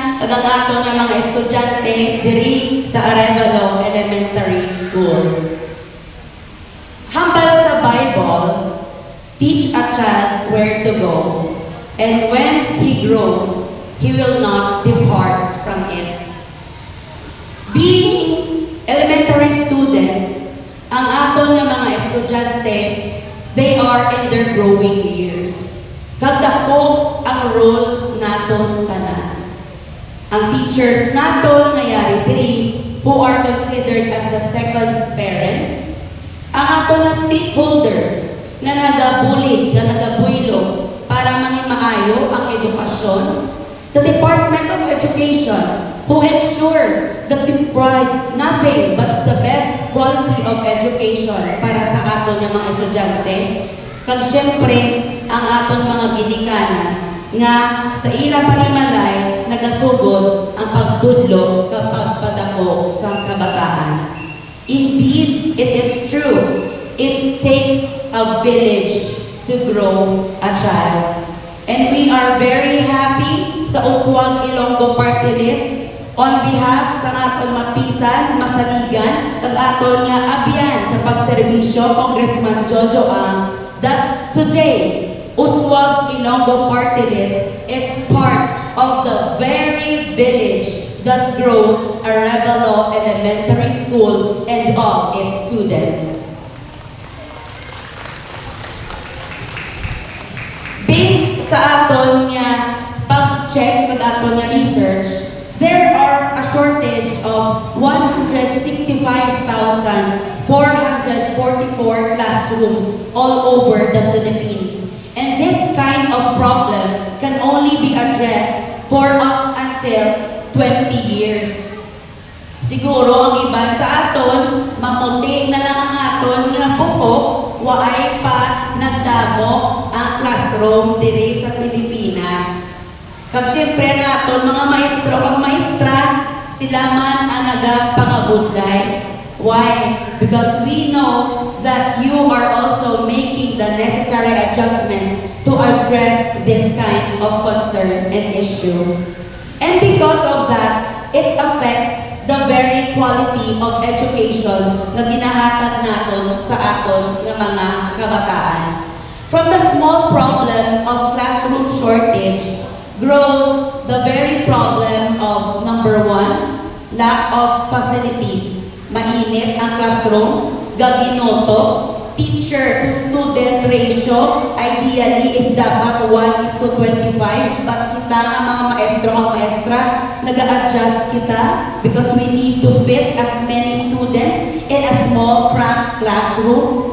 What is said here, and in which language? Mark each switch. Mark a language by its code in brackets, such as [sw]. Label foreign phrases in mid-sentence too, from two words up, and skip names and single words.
[hil] ang ato nga mga estudyante diri sa Arevalo Elementary School. Hambal sa [en] Bible, teach a child where to go, and when he grows, he will not depart from it. Being elementary students, [hil] ang ato nga mga estudyante, [en] they are in their growing years. [hil] Kadako ang role naton tanan. Ang teachers naton nga yari diri, [en] who are considered as the second parents, [hil] ang ato na stakeholders nga nagabulig, nga nagabuylo para manimaayo ang edukasyon, [en] the Department of Education, [hil] who ensures that we provide nothing but the best quality of education para sa aton nga mga estudyante, kag syempre ang aton mga ginikanan nga sa ila panimalay nagasugod ang pagtudlo kapag padako sa kabataan. [en] Indeed, it is true. It takes a village to grow a child. And we are very happy [hil] sa Uswag Ilonggo Party List [en] on behalf [hil] sa aton mapisan, masaligan, kag aton nga abyan sa pagserbisyo, Congressman Jojo Ang, [en] that today, Uswag Ilonggo Party List is part of the very village that grows Arevalo Elementary School and all its students. Based [hil] sa aton nga pag-check kag aton nga [en] research, there are a shortage of 165,444 classrooms all over the Philippines. And this kind of problem can only be addressed for up until 20 years. [hil] Siguro ang iban sa aton, mamuti na lang ang aton nga buhok, waay pa nagdamo ang classroom diri sa Pilipinas. Kag syempre nga aton mga maestro kag maestra, sila man ang nagapangabudlay. [en] Why? Because we know that you are also making the necessary adjustments to address this kind of concern and issue. And because of that, it affects the very quality of education [hil] na ginahatag naton sa aton nga mga kabataan. [en] From the small problem of classroom shortage grows the very problem of number 1, lack of facilities. [hil] Mainit ang classroom, gaginoto, [en] teacher to student ratio ideally is dapat 1:25, but [hil] kita nga mga maestro at maestra nag-a-adjust kita [en] because we need to fit as many students in a small cramped classroom.